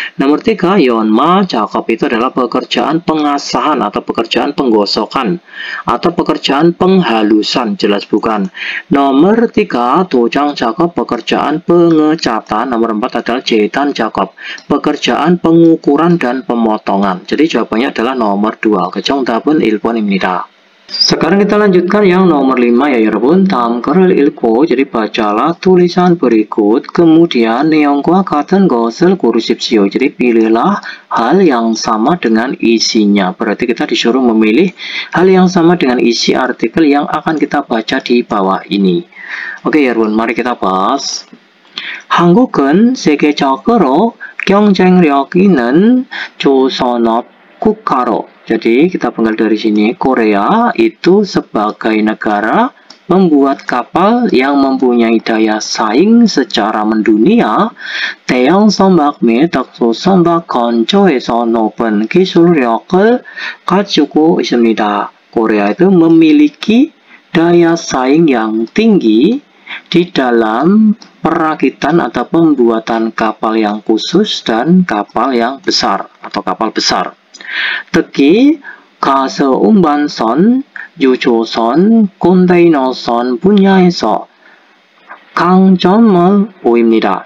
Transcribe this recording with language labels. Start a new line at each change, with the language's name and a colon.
Indonesian: Nomor 3, Yeonma Jakob itu adalah pekerjaan pengasahan atau pekerjaan penggosokan atau pekerjaan penghalusan, jelas bukan. Nomor 3, Dojang Jakob, pekerjaan pengecatan. Nomor 4 adalah Jetan Jakob, pekerjaan pengukuran dan pemotongan. Jadi jawabannya adalah nomor 2.
Korean: 정답은 1번입니다.
Indonesian: Sekarang kita lanjutkan yang nomor 5 ya
Korean: 여러분. 다음 글을 읽고
Indonesian: jadi bacalah tulisan berikut kemudian
Korean: 내용과 같은 것을 고르십시오.
Indonesian: Jadi pilihlah hal yang sama dengan isinya. Berarti kita disuruh memilih hal yang sama dengan isi artikel yang akan kita baca di bawah ini. Oke
Korean: 여러분,
Indonesian: mari kita bahas.
Korean: 한국은 세계적으로 경쟁력 있는 조선업 국가로.
Indonesian: Jadi kita penggal dari sini, Korea itu sebagai negara membuat kapal yang mempunyai daya saing secara mendunia.
Korean: 대형 선박 및 특수 선박 건조에서 높은 기술력을 가지고 있습니다.
Indonesian: Korea itu memiliki daya saing yang tinggi di dalam perakitan atau pembuatan kapal yang khusus dan kapal yang besar atau kapal besar.
Korean: 특히 가스운반선, 유조선, 컨테이너선 분야에서 강점을 보입니다.